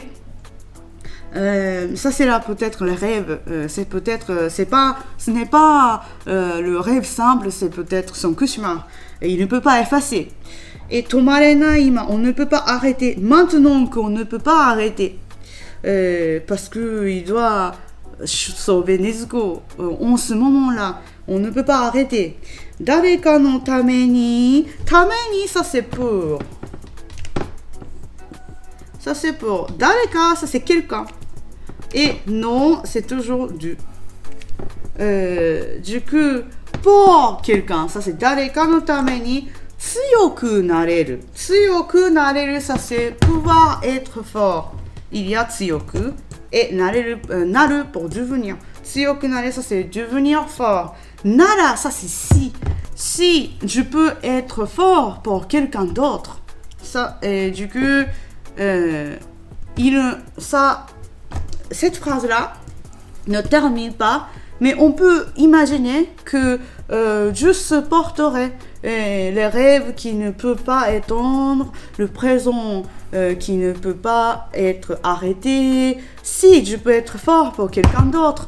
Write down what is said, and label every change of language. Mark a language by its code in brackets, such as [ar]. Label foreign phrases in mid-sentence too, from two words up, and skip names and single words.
[fr] Ça c'est là peut-être le rêve, ce n'est pas le rêve simple, c'est peut-être son cauchemar et il ne peut pas effacer. Et [ja] 止まれない今, [fr] on ne peut pas arrêter maintenant qu'on ne peut pas arrêter parce que il doit sauver Nezuko en ce moment-là, on ne peut pas arrêter. [ja] 誰かのために, [fr] ça c'est pour. Ça c'est pour. Dareka, ça c'est quelqu'un. Et non, c'est toujours du. Du coup, pour quelqu'un, ça c'est [ja] 誰かのために、強くなれる. 強くなれる, [fr] ça c'est pouvoir être fort. Il y a tsuyoku et nareru, naru pour devenir. [ja] 強くなれる, [fr] ça c'est devenir fort. Nara, ça c'est si. Si je peux être fort pour quelqu'un d'autre. Ça, et du coup, cette phrase-là ne termine pas, mais on peut imaginer que je supporterai les rêves qui ne peuvent pas étendre, le présent qui ne peut pas être arrêté, si je peux être fort pour quelqu'un d'autre.